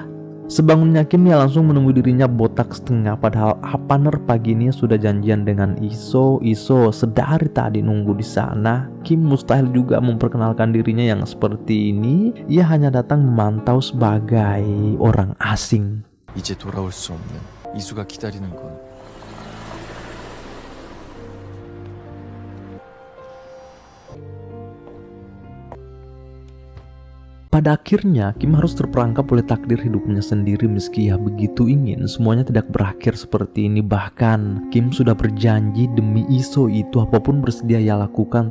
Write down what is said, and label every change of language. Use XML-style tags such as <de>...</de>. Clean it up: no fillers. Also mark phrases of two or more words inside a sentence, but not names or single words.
<id>Sebangunnya Kim ya langsung menemui dirinya botak setengah, padahal apa Ner, pagi ini sudah janjian dengan Iso. Iso sedari tadi nunggu di sana. Kim mustahil juga memperkenalkan dirinya yang seperti ini. Ia hanya datang memantau sebagai orang asing.</id> <ko>이제 돌아올 수 없는 이수가 기다리는 건</ko> <id>Pada akhirnya, Kim harus terperangkap oleh takdir hidupnya sendiri. Meski ia begitu ingin semuanya tidak berakhir seperti ini. Bahkan, Kim sudah berjanji demi Iso itu apapun bersedia ia lakukan.</id>